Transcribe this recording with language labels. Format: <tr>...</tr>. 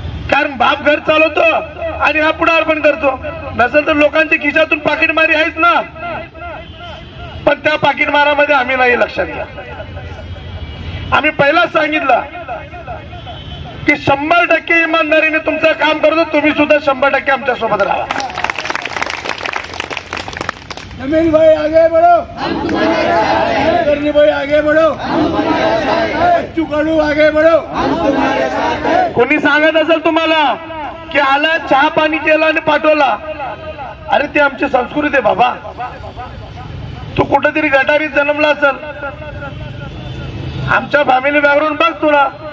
<mr>कारण बाप घर चालवतो आणि हा पुढार पण करतो. नसेल तर लोकांच्या खिशातून पाकिटमारी आहेच ना. पण त्या पाकिटमारामध्ये आम्ही नाही. लक्षात घ्या, आम्ही पहिलाच सांगितलं की 100% इमानदारीने तुमचं काम करतो. तुम्ही सुद्धा 100% आमच्या सोबत राहा.</mr> <hi>नमीन भाई आगे बढ़ो, करनी भाई आगे बढ़ो, बच्चू कडू आगे बढ़ो.</hi> <mr>कोणी सांगत असेल तुम्हाला की आला चहा पाणी केला आणि पाठवला, अरे ते आमची संस्कृती आहे बाबा. तू कुठेतरी गटारीत जन्मला असेल. आमच्या फॅमिली बॅकग्राऊंड बघ तुला.</mr>